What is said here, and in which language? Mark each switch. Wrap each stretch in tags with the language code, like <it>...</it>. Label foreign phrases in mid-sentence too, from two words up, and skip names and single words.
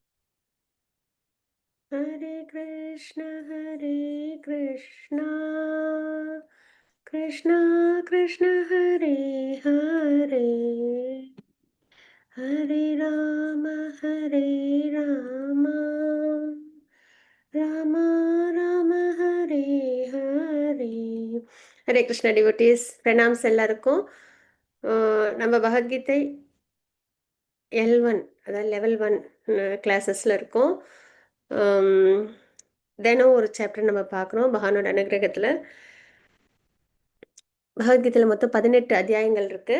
<ta>Hare Krishna, Hare Krishna, Krishna Krishna, Hare Hare. Hare Rama, Hare Rama, Rama Rama, Hare Hare. ஹரே கிருஷ்ண டிவோட்டீஸ், பிரணாம்ஸ் எல்லாருக்கும். நம்ம பகவத்கீதை L1, அதாவது லெவல் 1 கிளாஸஸில் இருக்கோம். தினம் ஒரு சாப்டர் நம்ம பார்க்குறோம் பகவானோட அனுகிரகத்தில். பகவத்கீதையில் மொத்தம் 18 அத்தியாயங்கள் இருக்குது.</ta>